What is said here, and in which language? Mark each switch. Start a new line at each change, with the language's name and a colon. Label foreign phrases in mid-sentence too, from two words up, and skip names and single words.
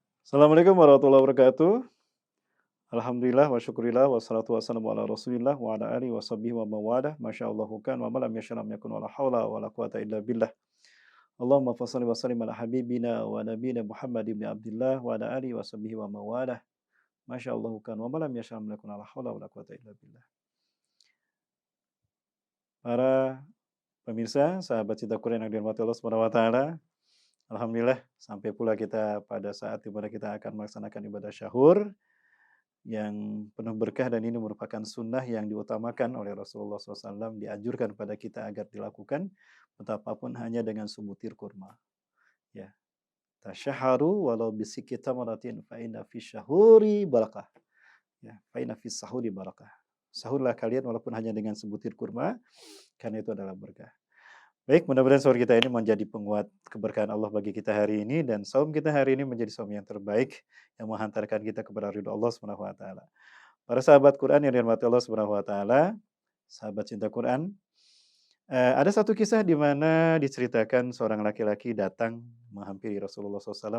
Arabic: السلام عليكم ورحمة الله وبركاته. الحمد لله وشكر الله والصلاة والسلام على رسول الله وعلى آله وصحبه ومن والاه. ما شاء الله كان وما لم يشأ لم يكن ولا حول ولا قوة إلا بالله. اللهم فصل وسلم على حبيبنا ونبينا محمد بن عبد الله وعلى آله وصحبه ومن والاه. ما شاء الله كان وما لم يشأ لم يكن ولا حول ولا قوة إلا بالله.
Indonesian: Para pemirsa, sahabat cinta Quran yang dirahmati Allah
Arabic: سبحانه وتعالى,
Indonesian: alhamdulillah sampai pula kita pada saat di mana kita akan melaksanakan ibadah syahur yang penuh berkah dan ini merupakan sunnah yang diutamakan oleh Rasulullah SAW, dianjurkan pada kita agar dilakukan betapapun hanya dengan sebutir kurma.
Arabic: Ya, تسحروا ولو بشق تمرة فإن في السحور بركة. Ya, فإن في السحور بركة.
Indonesian: Sahurlah kalian walaupun hanya dengan sebutir kurma, karena itu adalah berkah. Baik, mudah-mudahan sahur kita ini menjadi penguat keberkahan Allah bagi kita hari ini dan saum kita hari ini menjadi saum yang terbaik yang menghantarkan kita kepada ridho Allah
Arabic: سبحانه وتعالى.
Indonesian: Para sahabat Quran yang dirahmati Allah
Arabic: سبحانه وتعالى,
Indonesian: sahabat cinta Quran, ada satu kisah di mana diceritakan seorang laki-laki datang menghampiri Rasulullah SAW.